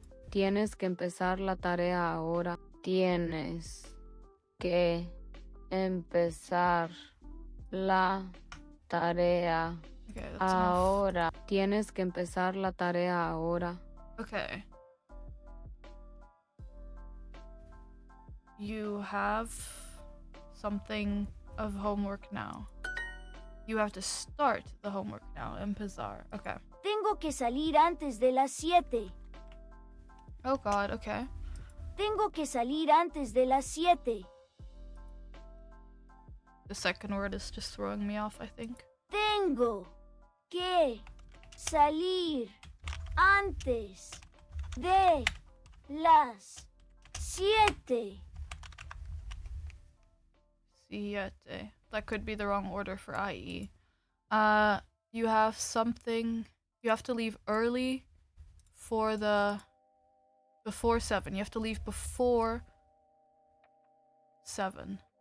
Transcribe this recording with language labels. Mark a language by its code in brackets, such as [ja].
[es] Tienes que empezar la tarea ahora. Tienes que empezar la tarea [en] Okay, that's enough. [es] ahora. Tienes que empezar la tarea ahora. [en] Okay. You have something of homework now. You have to start the homework now. [es] Empezar. Okay. Tengo que salir antes de las 7. [en] Oh god, okay. [es] Tengo que salir antes de las 7. [en] The second word is just throwing me off, I think. [es] Tengo que salir antes de las 7. siete. [en] That could be the wrong order for IE. You have something. You have to leave early for the before 7. You have to leave before 7.